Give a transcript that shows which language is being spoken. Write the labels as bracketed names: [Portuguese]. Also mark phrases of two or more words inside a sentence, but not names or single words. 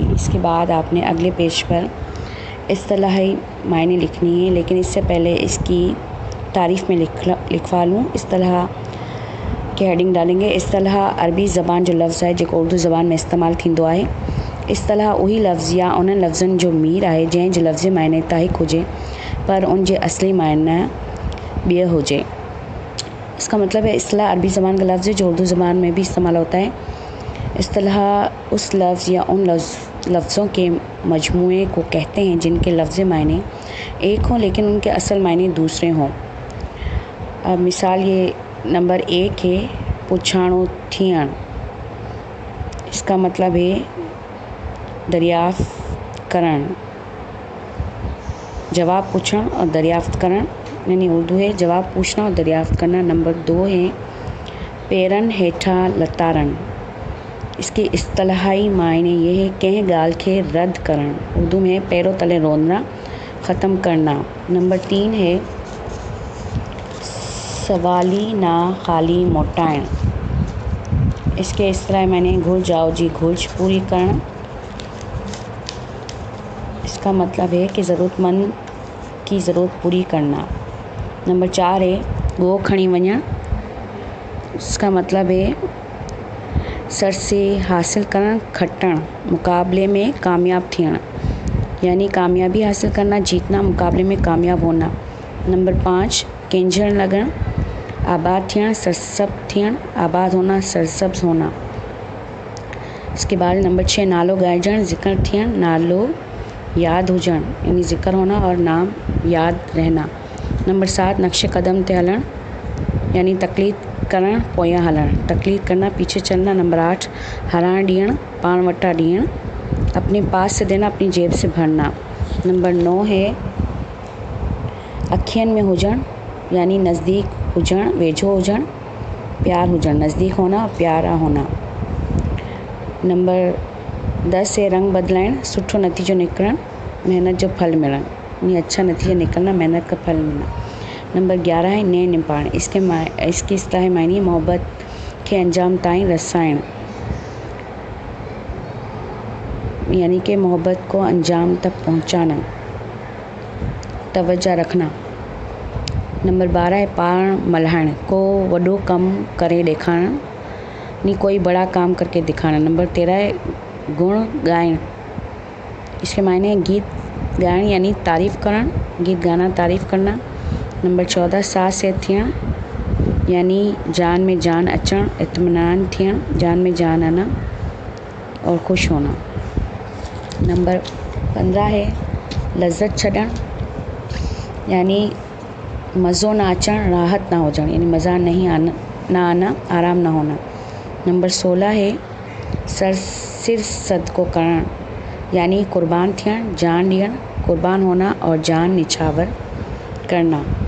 [Urdu] اس کے بعد آپ نے اگلے پیج پر اصطلاحی معنی لکھنی ہے، لیکن اس سے پہلے اس کی تعریف میں لکھوا لوں. اصطلاح کی ہیڈنگ ڈالیں گے. [Sindhi] इस्तिलाह अरबी ज़बान जो लफ़्ज़ है जो उर्दू ज़बान में इस्तेमाल थींदो आहे। इस्तिलाह उही लफ़्ज़ या उन्हनि लफ़्ज़नि जो मीर आहे जंहिं जो लफ़्ज़ी मायने ताहिक हुजे पर उन जे असली मायना ॿिए हुजे। [Urdu] اس کا مطلب ہے اصطلاح عربی زبان کا لفظ ہے جو اردو زبان میں بھی استعمال ہوتا ہے. اصطلاح اس لفظ یا ان لفظوں کے مجموعے کو کہتے ہیں جن کے لفظی معنی ایک ہوں لیکن ان کے اصل معنی دوسرے ہوں. اب مثال یہ نمبر 1 ہے [Sindhi] पुछाणो थियण। [Urdu] اس کا مطلب ہے [Sindhi] दरियाफ़्त करण, [Urdu] جواب پوچھنا اور [Sindhi] दरियाफ़्त करण, [Urdu] یعنی اردو ہے جواب پوچھنا اور دریافت کرنا. نمبر 2 ہے [Sindhi] पेरन हेठा लतारण। [Urdu] اس کے اصطلاحی معنی یہ ہے [Sindhi] कंहिं ॻाल्हि खे रद्द करण, [Urdu] اردو میں پیروں تلے روندنا، ختم کرنا. نمبر 3 ہے [Sindhi] सवाली ना खाली मोटाइण। [Urdu] اس کے اصطلاحی معنی [Sindhi] घुल जाओ जी घुर्ज पूरी करण। [Urdu] اس کا مطلب ہے کہ ضرورت مند کی ضرورت پوری کرنا. [Sindhi] नंबर 4 है गो खणी वञण। [Urdu] اس کا مطلب ہے [Sindhi] सर से हासिल करण, खटण, मुकाबले में कामयाब थियण, [Urdu] یعنی کامیابی حاصل کرنا، جیتنا، مقابلے میں کامیاب ہونا. [Sindhi] नंबर 5 केंझण लगण, आबाद थियण, सरसब थियण, [Urdu] آباد ہونا، سرسبز ہونا. اس کے بعد [Sindhi] नंबर 6 नालो ॻाइजण, ज़िक्र थियण, नालो याद हुजण, [Urdu] یعنی ذکر ہونا اور نام یاد رہنا. [Sindhi] नंबर 7 नक्शे कदम ते हलण, यानी तकलीद करण, पोयां हलण, [Urdu] تقلید کرنا، پیچھے چلنا. [Sindhi] नंबर 8 हराइण ॾियण, पाण वटा ॾियण, [Urdu] اپنے پاس سے دینا، اپنی جیب سے بھرنا. [Sindhi] नंबर 9 है अखियन में हुजण, यानी नज़दीक हुजण, वेझो हुजण, प्यार हुजण, [Urdu] نزدیک ہونا، پیارا ہونا. [Sindhi] नंबर 10 है रंग बदलाइण, सुठो नतीजो निकिरणु, मेहनत जो फल मिलणु, [Urdu] یعنی اچھا نتیجہ نکلنا، محنت کا پھل ملنا. نمبر 11 ہے [Sindhi] नए निपाण, [Urdu] اس کی اصطلاحی معنی [Sindhi] मोहब्बत के अंजाम ताईं रसाइण, [Urdu] یعنی کہ محبت کو انجام تک پہنچانا، توجہ رکھنا. [Sindhi] नंबर 12 है पाण मल्हाइण, को वॾो कम करे ॾेखारणु, [Urdu] یعنی کوئی بڑا کام کر کے دکھانا. نمبر 13 ہے [Sindhi] गुण गाइण, [Urdu] اس کے معنی [Sindhi] गीत गाइण यानी तारीफ़ करण, [Urdu] گیت گانا، تعریف کرنا. [Sindhi] नंबर 14 साह से थियण, यानी जान में जान अचण, इत्मीनान थियण, [Urdu] جان میں جان آنا اور خوش ہونا. [Sindhi] नंबर 15 है लज़्ज़त छॾण, यानी मज़ो ना अचण, राहत ना हुजण, [Urdu] یعنی مزا نہ آنا، آرام نہ ہونا. [Sindhi] नंबर 16 है सिर सदको करण, यानी कुर्बान थियण, जान ॾियण, [Urdu] قربان ہونا اور جان نچھاور کرنا.